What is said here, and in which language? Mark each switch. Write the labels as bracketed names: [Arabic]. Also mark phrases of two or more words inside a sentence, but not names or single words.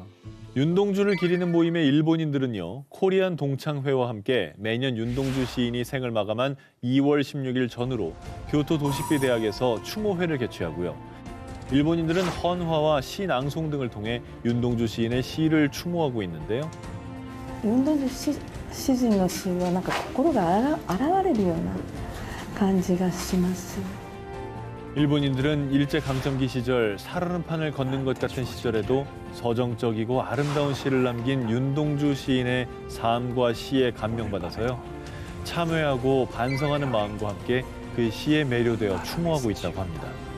[Korean] 윤동주를 기리는 모임의 일본인들은요, 코리안 동창회와 함께 매년 윤동주 시인이 생을 마감한 2월 16일 전후로 교토 도시비 대학에서 추모회를 개최하고요. 일본인들은 헌화와 시 낭송 등을 통해 윤동주 시인의 시를 추모하고 있는데요. [Japanese] 윤동주 詩人の詩はなんか心が洗われるような感じがします。 [Korean] 일본인들은 일제강점기 시절 살얼음판을 걷는 것 같은 시절에도 서정적이고 아름다운 시를 남긴 윤동주 시인의 삶과 시에 감명받아서요, 참회하고 반성하는 마음과 함께 그 시에 매료되어 추모하고 있다고 합니다.